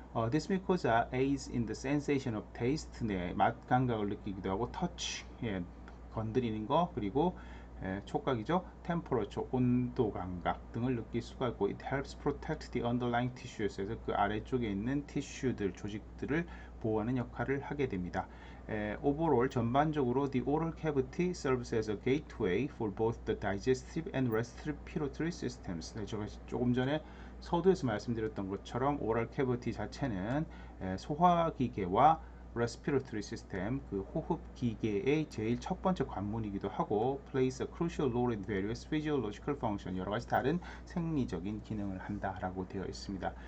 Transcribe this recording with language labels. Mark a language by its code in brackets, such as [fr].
[en] This mucosa aids in the sensation of taste, [ko] 맛 감각을 느끼기도 하고, [en] touch, [ko] 건드리는 거, 그리고 촉각이죠. temperature, 온도 감각 등을 느낄 수가 있고, [en] it helps protect the underlying tissues [ko] 에서 그 아래쪽에 있는 티슈들, 조직들을 보호하는 역할을 하게 됩니다. [en] overall [ko] 전반적으로 [en] the oral cavity serves as a gateway for both the digestive and respiratory systems. [ko] 제가 조금 전에 서두에서 말씀드렸던 것처럼 오럴 캐비티 자체는 소화기계와 respiratory system, 그 호흡기계의 제일 첫 번째 관문이기도 하고 [en] plays a crucial role in various physiological function, [ko] 여러 가지 다른 생리적인 기능을 한다라고 되어 있습니다.